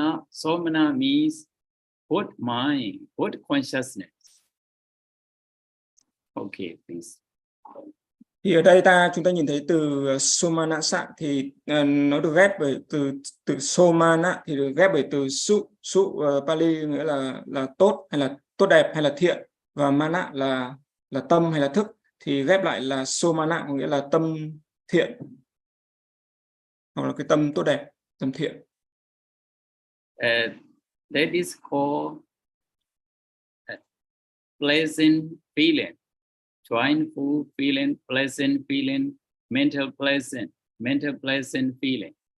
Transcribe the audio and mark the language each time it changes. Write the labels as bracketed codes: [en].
[en] Somana means good mind, good consciousness. Okay, please. [vi] Thì ở đây chúng ta nhìn thấy từ somanasa thì nó được ghép bởi từ somana thì được ghép bởi từ su Pali nghĩa là tốt hay là tốt đẹp hay là thiện, và mana là tâm hay là thức, thì ghép lại là somana có nghĩa là tâm thiện hoặc là cái tâm tốt đẹp, tâm thiện. [en] That is called pleasant feeling, joyful feeling, pleasant feeling, mental pleasant feeling.